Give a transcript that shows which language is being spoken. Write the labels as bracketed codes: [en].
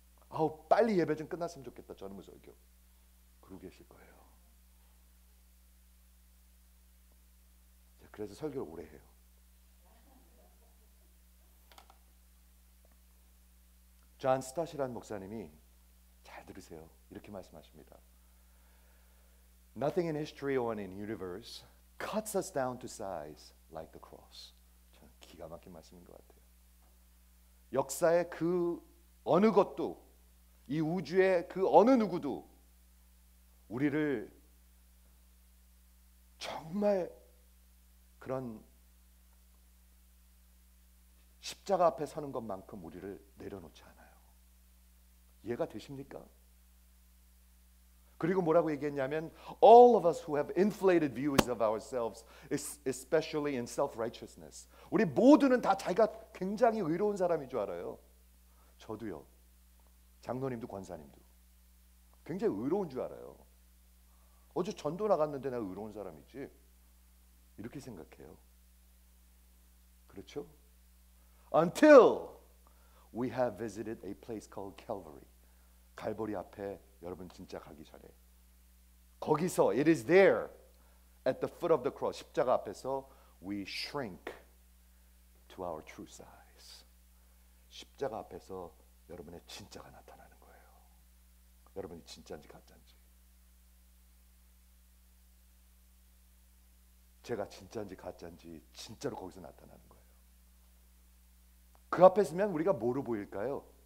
[ko] 아우, 빨리 예배 좀 끝났으면 좋겠다, 저놈의 설교. 그러고 계실 거예요. 그래서 설교를 오래 해요. 존 스타시라는 목사님이, 잘 들으세요, 이렇게 말씀하십니다. [en] Nothing in history or in the universe cuts us down to size like the cross. [ko] 저는 기가 막힌 말씀인 것 같아요. 역사의 그 어느 것도, 이 우주의 그 어느 누구도 우리를 정말 그런 십자가 앞에 서는 것만큼 우리를 내려놓지 않아요. 이해가 되십니까? 그리고 뭐라고 얘기했냐면 [en] all of us who have inflated views of ourselves, especially in self-righteousness. [ko] 우리 모두는 다 자기가 굉장히 의로운 사람인 줄 알아요. 저도요. 장로님도 권사님도 굉장히 의로운 줄 알아요. 어제 전도 나갔는데 내가 의로운 사람이지 이렇게 생각해요. 그렇죠? [en] Until we have visited a place called Calvary. [ko] 갈보리 앞에 여러분 진짜 가기 전에 거기서 [en] it is there at the foot of the cross [ko] 십자가 앞에서 [en] we shrink to our true size. [ko] 십자가 앞에서 여러분의 진짜가 나타나는 거예요. 여러분이 진짜인지 가짜인지. 제가 진짜인지 가짜인지 진짜로 거기서 나타나는 거예요. 그 앞에 서면 우리가 뭐로 보일까요?